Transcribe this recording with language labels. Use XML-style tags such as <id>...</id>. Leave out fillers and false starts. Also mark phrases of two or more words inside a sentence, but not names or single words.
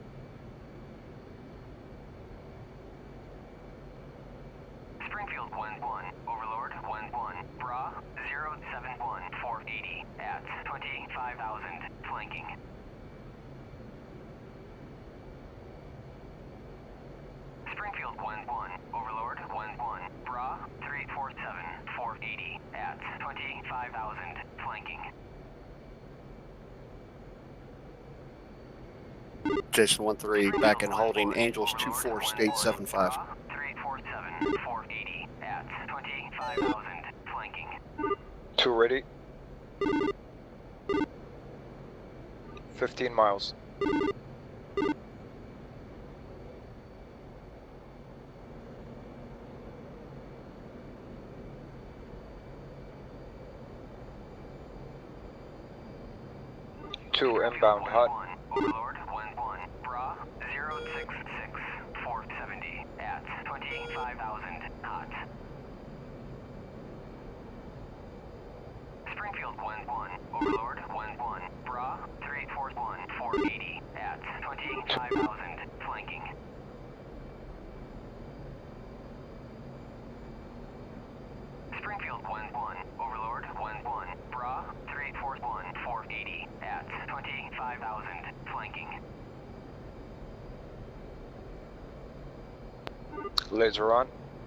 <en>Springfield 1-1, Overlord 1-1, Bra 071 480 at 25,000, flanking. Springfield 1-1, Overlord 1-1, Bra 347 480 at 25,000, flanking. Jason 1-3 back and holding. Angels 2-4 state 7-5. 347 480 at 25,000, flanking. Two ready. 15 miles. Two inbound hot. Overlord 1-1, Bra 066 470 at 25,000, hot. Springfield 1-1, Overlord 1-1, Bra 341 480 at 25,000, flanking. Springfield 1-1, Overlord 1-1, Bra 341 480 at 25,000, flanking. Laser on.</en>